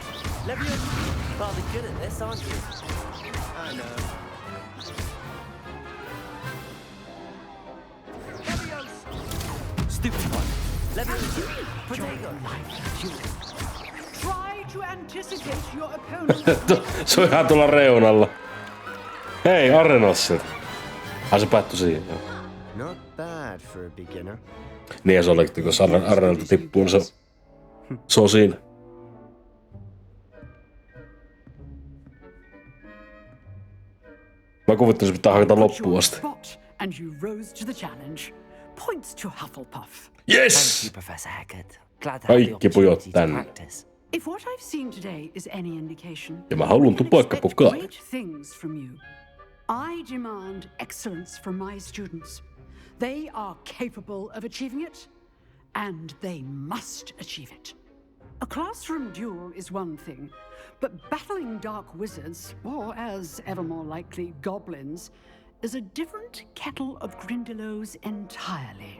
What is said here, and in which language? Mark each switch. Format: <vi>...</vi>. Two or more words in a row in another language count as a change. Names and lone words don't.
<en>Levioso, rather good at this, aren't you? I know. Stupid one. Levioso. Protego. Try to anticipate your opponent.</en> <fi>Se on ihan tuolla reunalla. Hei, Arenassa. Se päättyi siihen.</fi> <en>Not bad for a beginner.</en> <fi>Niin se oli, kun Arenalta tippuu, niin se on siinä. Mä kuvittaisin, että pitää hakata loppuun asti.</fi> <en>And you rose to the challenge. Points to Hufflepuff. Yes! Thank you, Professor Haggard. Glad to have the</en> <fi>Kaikki pujot</fi> <en>opportunity to</en> <fi>tänne.</fi> <en>practice. If what I've seen today is any indication,</en> <fi>Ja mä haluan tupakkapukaa.</fi> <en>great things from you. I demand excellence from my students. They are capable of achieving it, and they must achieve it. A classroom duel is one thing, but battling dark wizards, or as ever more likely, goblins, is a different kettle of Grindylows entirely.</en>